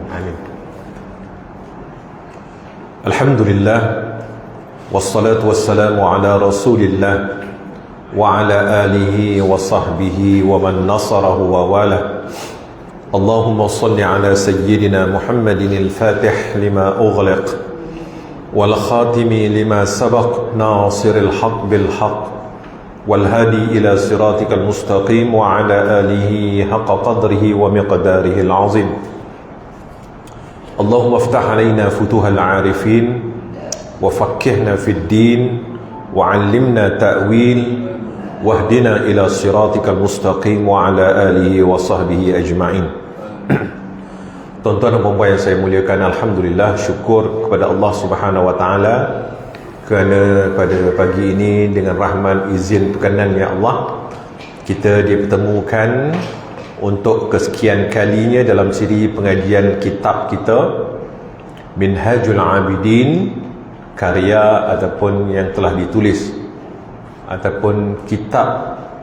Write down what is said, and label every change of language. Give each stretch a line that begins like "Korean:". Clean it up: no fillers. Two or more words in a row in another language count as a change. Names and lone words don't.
Arabic: آمين. الحمد لله. والصلاة والسلام على رسول الله وعلى آله وصحبه ومن نصره ووالاه. اللهم صل على سيدنا محمد الفاتح لما أغلق والخاتم لما سبق ناصر الحق بالحق والهادي إلى صراطك المستقيم وعلى آله حق قدره ومقداره العظيم. اللهم افتح علينا فتوح العارفين وفكهنا في الدين وعلمنا تأويل واهدنا إلى صراطك المستقيم وعلى آله وصحبه أجمعين.
Malay: Tuan-tuan dan puan yang saya muliakan, alhamdulillah, syukur kepada Allah
Arabic: سبحانه وتعالى
Malay: kerana pada pagi ini dengan rahmat, izin, perkenannya Allah, kita dipertemukan untuk kesekian kalinya dalam siri pengajian kitab kita Minhajul Abidin, karya ataupun yang telah ditulis ataupun kitab